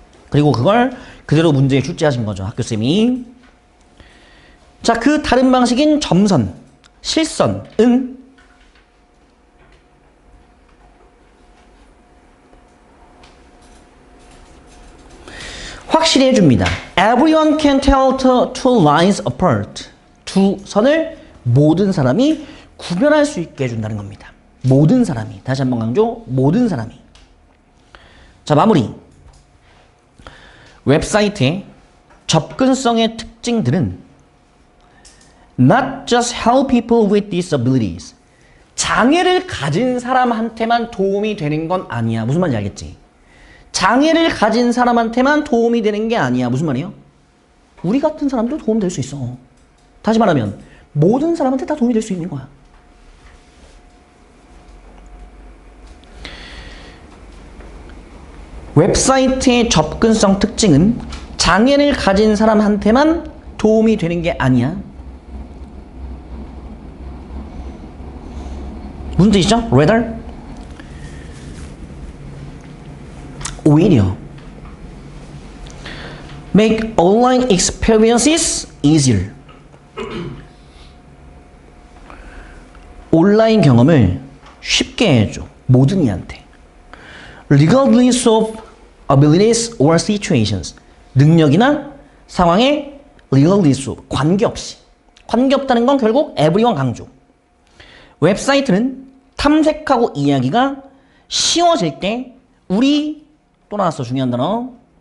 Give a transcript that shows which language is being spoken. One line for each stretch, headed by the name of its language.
Korean: 그리고 그걸 그대로 문제에 출제하신 거죠, 학교쌤이. 자, 그 다른 방식인 점선, 실선은 확실히 해줍니다.
English: Everyone can tell the two lines apart.
Korean: 두 선을 모든 사람이 구별할 수 있게 해준다는 겁니다. 모든 사람이. 다시 한번 강조. 모든 사람이. 자, 마무리. 웹사이트의 접근성의 특징들은
English: not just help people with disabilities.
Korean: 장애를 가진 사람한테만 도움이 되는 건 아니야. 무슨 말인지 알겠지? 장애를 가진 사람한테만 도움이 되는 게 아니야. 무슨 말이에요? 우리 같은 사람도 도움될 수 있어. 다시 말하면 모든 사람한테 다 도움이 될 수 있는 거야. 웹사이트의 접근성 특징은 장애를 가진 사람한테만 도움이 되는 게 아니야. 무슨 뜻이죠?
English: rather
Korean: 오히려
English: make online experiences easier.
Korean: 온라인 경험을 쉽게 해줘. 모든 이한테.
English: regardless of abilities or situations.
Korean: 능력이나 상황에
English: regardless of.
Korean: 관계없이. 관계없다는 건 결국 everyone 강조. 웹사이트는 탐색하고 이해하기가 쉬워질 때 우리 또 나왔어. 중요한 단어.